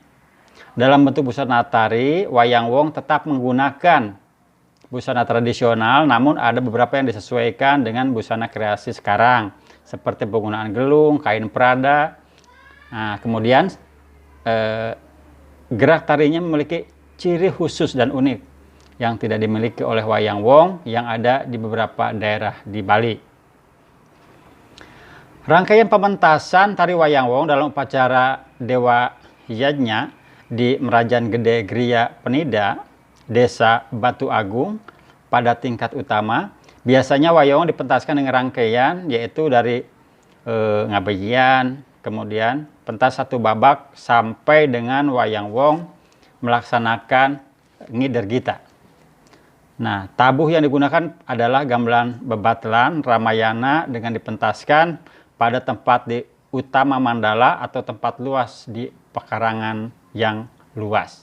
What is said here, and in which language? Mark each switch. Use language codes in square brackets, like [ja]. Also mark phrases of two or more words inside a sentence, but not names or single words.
[id] Dalam bentuk busana tari, Wayang Wong tetap menggunakan busana tradisional, namun ada beberapa yang disesuaikan dengan busana kreasi sekarang, seperti penggunaan gelung, kain prada. Nah, kemudian gerak tarinya memiliki ciri khusus dan unik yang tidak dimiliki oleh Wayang Wong yang ada di beberapa daerah di Bali. Rangkaian pementasan tari Wayang Wong dalam upacara Dewa Yajna di Merajan Gede Griya Penida, Desa Batu Agung pada tingkat utama. Biasanya Wayang Wong dipentaskan dengan rangkaian yaitu dari Ngabejian, kemudian pentas satu babak sampai dengan Wayang Wong melaksanakan Ngider Gita. Nah, tabuh yang digunakan adalah gamelan bebatlan Ramayana dengan dipentaskan pada tempat di utama mandala atau tempat luas di pekarangan yang luas.